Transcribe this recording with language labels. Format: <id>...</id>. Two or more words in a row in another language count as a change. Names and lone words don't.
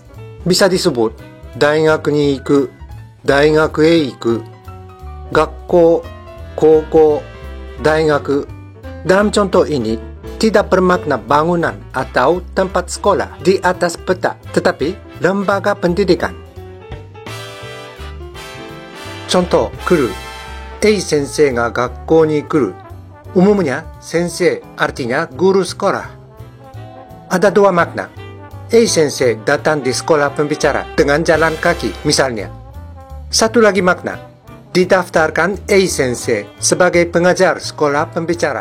<id>Bisa disebut,</id> <ja>大学に行く, 大学へ行く, 学校, 高校, 大学.</ja> <id>Dalam contoh ini, tidak bermakna bangunan atau tempat sekolah di atas peta, tetapi lembaga pendidikan. Contoh,</id> <ja>来る A 先生が学校に来る</ja> <id>Umumnya, sensei artinya guru sekolah. Ada dua makna. A 先生 datang di sekolah pembicara dengan jalan kaki, misalnya. Satu lagi makna, didaftarkan A 先生 sebagai pengajar sekolah pembicara.</id>